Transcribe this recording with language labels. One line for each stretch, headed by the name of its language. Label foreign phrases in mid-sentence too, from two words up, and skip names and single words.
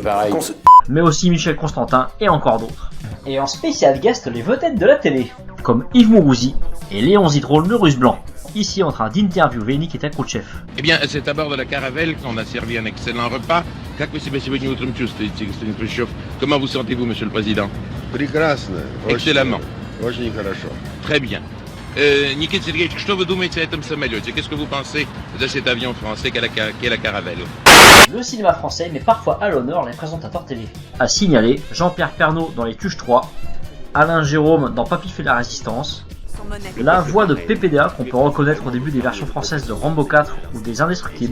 French: Mais aussi Michel Constantin et encore d'autres. Et en spécial guest, les vedettes de la télé, comme Yves Mourouzi et Léon Zitrone, le russe blanc. Ici en train d'interviewer Nikita Khrouchtchev. Eh bien, c'est à bord de la Caravelle qu'on a servi un excellent repas. Comment vous sentez-vous, Monsieur le Président? Excellemment. Très bien.
Russian: Nikita Sergeyevich, что вы думаете о этом самолете?
French: Qu'est-ce que vous pensez de cet avion français qu'est la Caravelle? Le cinéma français met parfois à l'honneur les présentateurs télé. À signaler, Jean-Pierre Pernaut dans Les Tuches 3, Alain Jérôme dans Papy fait la résistance, la voix de PPDA qu'on peut reconnaître au début des versions françaises de Rambo 4 ou des Indestructibles.